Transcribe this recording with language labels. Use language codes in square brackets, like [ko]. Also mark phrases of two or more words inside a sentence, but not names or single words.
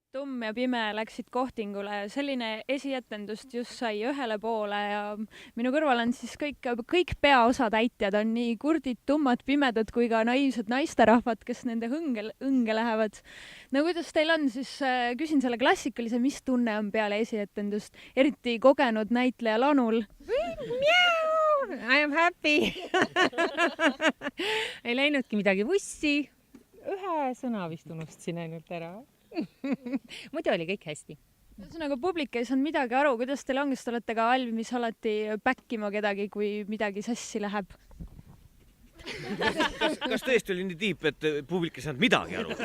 [et] Tumm ja Pime läksid kohtingule. Selline esietendust just sai ühele poole ja minu kõrval on siis kõik peaosatäitjad on nii kurdid, tummad, pimedad kui ka naiivsed naisterahvad, kes nende õnge lähevad. No kuidas teil on, siis küsin selle klassikalise, mis tunne on peale esietendust, eriti kogenud näitleja Lanul? [en] I am happy. [et] Ei läinudki midagi vussi. Ühe sõna vist unustasin ainult ära. Muidu oli kõik hästi. Ühesõnaga publik ei saanud midagi aru, kuidas teil on, kas te olete ka valmis alati päkkima kedagi, kui midagi sassi läheb? Kas tõesti oli nii tiip, et publik ei saanud midagi aru?